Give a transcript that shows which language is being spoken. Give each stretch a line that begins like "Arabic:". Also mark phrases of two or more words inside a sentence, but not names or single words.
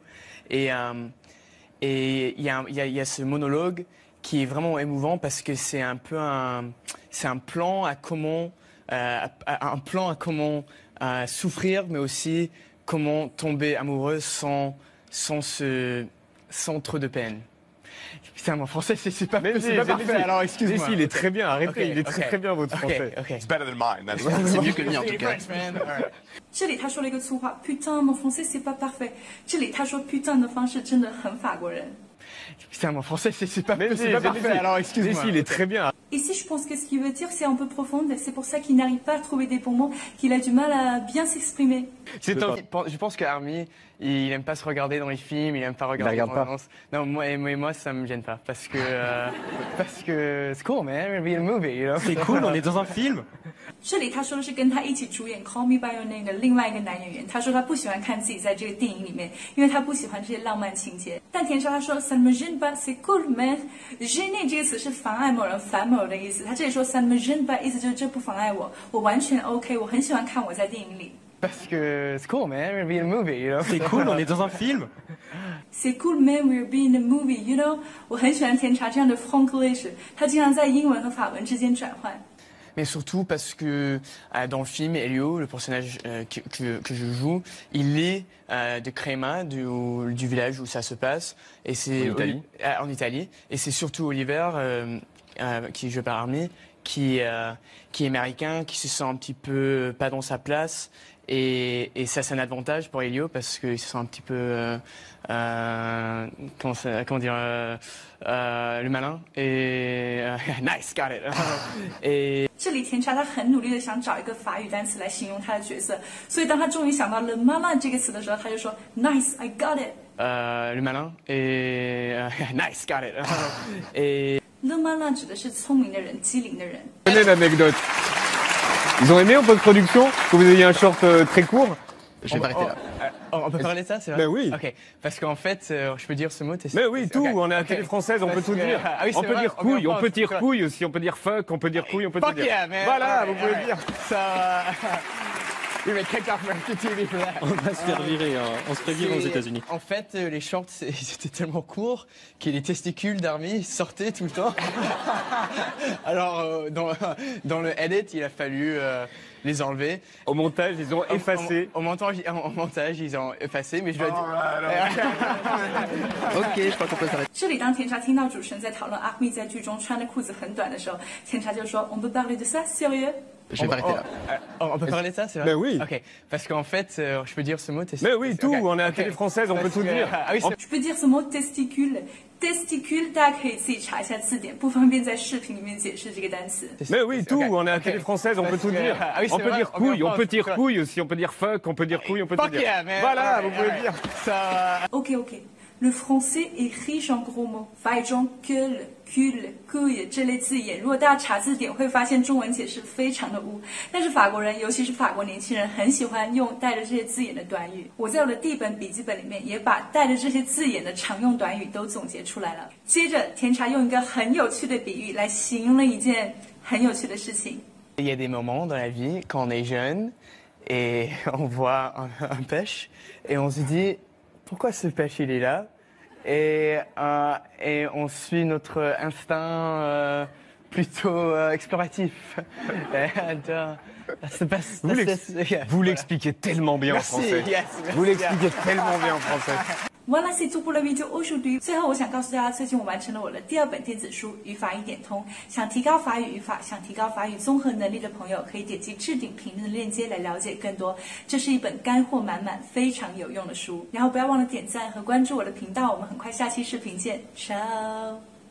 French: Et il y a ce monologue qui est vraiment émouvant parce que c'est un peu c'est un plan à comment souffrir, mais aussi comment tomber amoureux sans trop de peine. Putain, mon français, c'est pas parfait, alors excuse-moi. Si, il est très bien, arrêtez, il est très bien votre français.
English: It's better than mine.
French: C'est mieux que le mien en tout cas.
Chinese: 这里他说了一个粗话 ，
French: putain, mon français c'est pas parfait。
Chinese: 这里他说 putain 的方式真的很法国人。
French: Putain, mon français, c'est pas parfait, alors excuse-moi. Si, il est très bien. Ici, je pense que ce qu'il veut dire, c'est un peu profond. C'est pour ça qu'il n'arrive pas à trouver des bons mots, qu'il a du mal à bien s'exprimer. Je pense qu'Army, il aime pas se regarder dans les films, il aime pas regarder dans l'annonce. Non, moi, ça me gêne pas, parce que c'est cool, man,
English: we're in a movie, you know.
French: C'est cool, on est dans un film.
Chinese: 这里他说的是跟他一起主演《Call Me by Your Name》的另外一个男演员，他说他不喜欢看自己在这个电影里面，因为他不喜欢这些浪漫情节。但甜茶他说
French: ça ne me gêne pas, c'est cool, man。
Chinese: gêner 这个词是妨碍某人、烦某人的意思，他这里说
French: ça ne me gêne pas，
Chinese: 意思就是这不妨碍我，我完全 OK， 我很喜欢看我在电影里。
French: Parce que c'est cool, man,
English: we're in a movie, you know.
French: C'est cool, on est dans un film. C'est cool, man,
English: we're being a movie, you know.
Chinese: 我很喜欢甜茶这样的 franglais， 他经常在英文和法文之间转换。
French: Mais surtout parce que dans le film, Elio, le personnage que je joue, il est de Crema, du village où ça se passe, et c'est en Italie. Et c'est surtout Oliver, qui est joué par Army, qui est américain, qui se sent un petit peu pas dans sa place. Et ça, c'est un avantage pour Elio parce qu'il se sent un petit peu, comment dire, le malin.
English: Et nice, got it.
Chinese: 这里甜茶他很努力的想找一个法语单词来形容他的角色，所以当他终于想到了 malin 这个词的时候，他就说
English: nice, I got it.
French: Le malin et
English: nice, got it.
French: Et le malin
Chinese: 指的是聪明的人、机灵的人。
French: Tenez l'anecdote. Ils ont aimé en post-production que vous ayez un short très court? Je vais m'arrêter là. On peut parler de ça, c'est vrai? Mais oui. Ok. Parce qu'en fait, je peux dire ce mot. Mais oui, tout. On est à la télé française, on peut tout dire. On peut dire couille, on peut dire couille aussi, on peut dire fuck, on peut dire couille, on peut tout dire. Voilà, vous pouvez dire. Ça. Oui, mais
English: kick off TV for that.
French: On va se faire virer, on se fait virer aux États-Unis. En fait, les shorts, ils étaient tellement courts que les testicules d'Army sortaient tout le temps. Alors, dans le edit, il a fallu les enlever. Au montage, ils ont effacé. Au montage, ils ont effacé, mais je dois dire. Ok, je crois qu'on peut s'arrêter.
Chinese: 这里当甜茶听到主持人在讨论阿密在剧中穿的裤子很短的时候，甜茶就说
French: on peut parler de ça, sérieux? Je vais m'arrêter là. On peut parler de ça, c'est vrai? Mais oui. Ok. Parce qu'en fait, je peux dire ce mot. Mais oui, tout. On est à la télé française, on peut tout dire. Je peux dire ce mot testicule. Testicule，
Chinese: 大家可以自己查一下字典，不方便在视频里面解释这个单词。
French: Mais oui, tout. On est à la télé française, on peut tout dire. On peut dire couille, on peut dire couille aussi, on peut dire fuck, on peut dire couille, on peut tout dire. Voilà, vous pouvez dire. OK。Le français est riche en gros mots，
Chinese: 法语中
French: gueule, cul, couille
Chinese: 这类字眼，如果大家查字典会发现中文解释非常的污，但是法国人，尤其是法国年轻人，很喜欢用带着这些字眼的短语。我在我的第一本笔记本里面也把带着这些字眼的常用短语都总结出来了。接着，甜茶用一个很有趣的比喻来形容了一件很有趣的事情。
French: Il y a des moments dans la vie quand on est jeune et on voit un pêche et on se dit pourquoi ce pêche il est là et on suit notre instinct plutôt exploratif. Vous l'expliquez tellement bien en français. Vous l'expliquez tellement bien en français. Voilà, c'est tout pour了vidéo aujourd'hui。
Chinese: 最后，我想告诉大家，最近我完成了我的第2本电子书《语法一点通》。想提高法语语法，想提高法语综合能力的朋友，可以点击置顶评论的链接来了解更多。这是一本干货满满、非常有用的书。然后不要忘了点赞和关注我的频道，我们很快下期视频见，ciao。